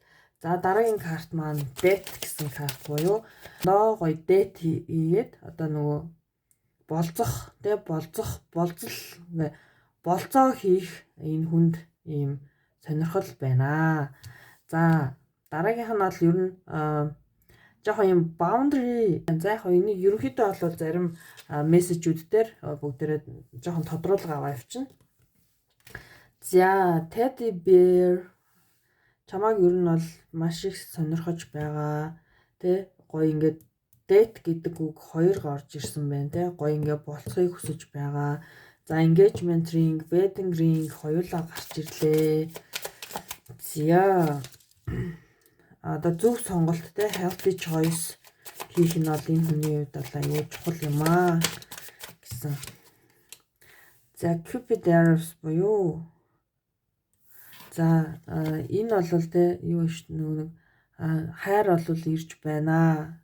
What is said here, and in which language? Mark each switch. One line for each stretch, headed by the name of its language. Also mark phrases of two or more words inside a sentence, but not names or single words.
Mongolian: За дараагийн карт маань date гэсэн карт буюу ноо гоё date хийгээд одоо нөгөө болцоо хийх энэ хүнд ийм сонирхол байна. За дараагийнх нь бол ер нь жоохон юм boundary. За яг энийг ерөнхийдөө бол зарим мессежүүд дээр бүгдээрээ жоохон тодруулга аваа явчихна. За
English: teddy bear
Mongolian: чамайг ер нь бол маш их сонирхож байгаа. Тэ гоё ингээд date гэдэг үг хоёр гарч ирсэн байна те. Гоё ингээд болцохыг хүсэж байгаа. За
English: engagement ring, wedding ring
Mongolian: хоёулаа гарч ирлээ. За одоо зөв сонголт те
English: healthy choice
Mongolian: хийх нь бол энэ хүний хувьд бол аюу чухал юм аа гэсэн. За Cupid arrows буюу за энэ бол те юу шүү нэг хайр бол ирж байна.